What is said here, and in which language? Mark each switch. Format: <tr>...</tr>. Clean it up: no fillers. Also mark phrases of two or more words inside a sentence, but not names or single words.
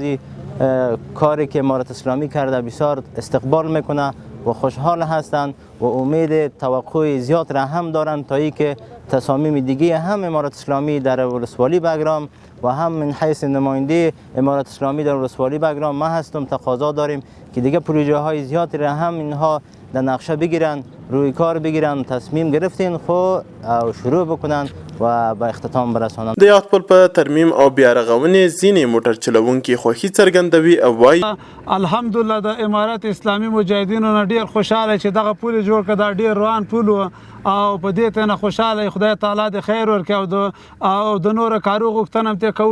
<fa>این کاری که امارت اسلامی کرده بسیار استقبال میکنه و خوشحال هستند و امید توقع زیاد را هم دارند تا اینکه تصامیم دیگه هم امارت اسلامی در ولسوالی بگرام و هم من حیث نماینده امارت اسلامی در ولسوالی بگرام ما هستم تقاضا داریم که دیگه پروژه های زیادی را هم اینها در نقشه بگیرن روی کار بگیرن تصمیم گرفتین خو شروع بکنن و به اختتام برسانن.</fa> <ps>د یاد پل په ترمیم او بیا رغونې ځینې موټر چلوونکي خوښي څرګندوي او وایي الحمدلله د امارت اسلامي مجاهدینو نه ډیر خوشاله چې دغه پل جوړ کړ. دا ډیر روان پل او په دې ته نه خوشاله خدای تعالی د خیر ورکړي او د نور کارو غوښتنه ته کوو.</ps>